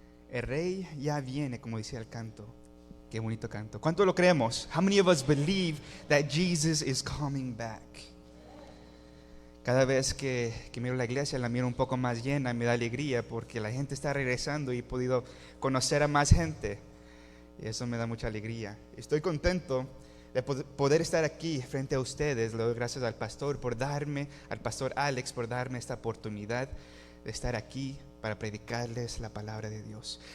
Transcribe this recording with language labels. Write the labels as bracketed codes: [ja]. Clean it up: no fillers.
[es] El Rey ya viene, como decía el canto. Qué bonito canto. ¿Cuánto lo creemos? [en] How many of us believe that Jesus is coming back? [es] Cada vez que miro la iglesia, la miro un poco más llena, me da alegría porque la gente está regresando y he podido conocer a más gente. Y eso me da mucha alegría. Estoy contento de poder estar aquí frente a ustedes. Le doy gracias al pastor al pastor Alex por darme esta oportunidad de estar aquí para predicarles la palabra de Dios.